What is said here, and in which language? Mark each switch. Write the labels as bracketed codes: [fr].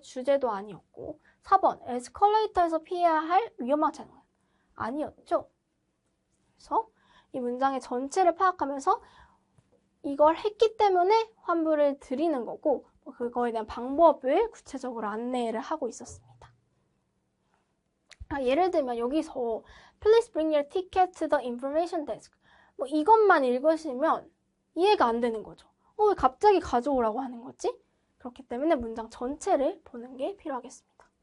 [ko] 주제도 아니었고 4번 에스컬레이터에서 피해야 할 위험한 장면? 아니었죠. 그래서 이 문장의 전체를 파악하면서 이걸 했기 때문에 환불을 드리는 거고 그거에 대한 방법을 구체적으로 안내를 하고 있었습니다. [en] 예를 들면 여기서 Please bring your ticket to the information desk. [ko] 이것만 읽으시면 이해가 안 되는 거죠. 왜 갑자기 가져오라고 하는 거지? 그렇기 때문에 문장 전체를 보는 게 필요하겠습니다.